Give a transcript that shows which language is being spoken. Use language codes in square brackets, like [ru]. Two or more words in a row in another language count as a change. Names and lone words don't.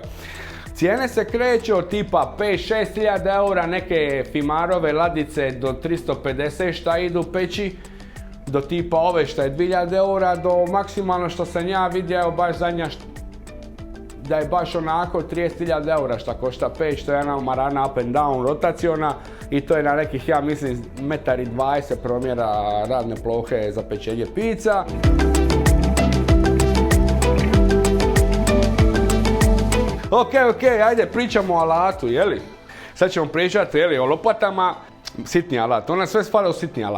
[hr] Cijene se kreću od tipa 5-6 hiljada eura, neke Fimarove ladice do 350 šta idu peći, do tipa ove šta je 2000 eura, do maksimalno što sam ja vidio, evo baš zadnja da je baš onako 30.000 eura šta košta peć, to je jedna marana [en] up and down [hr] rotaciona i to je na nekih, ja mislim, 1,20 m promjera radne plohe za pečenje pizza. Ok, ajde pričamo o alatu, jeli? Sad ćemo pričati, jeli, o lopatama, sitni alat, ona sve spada u sitni alat.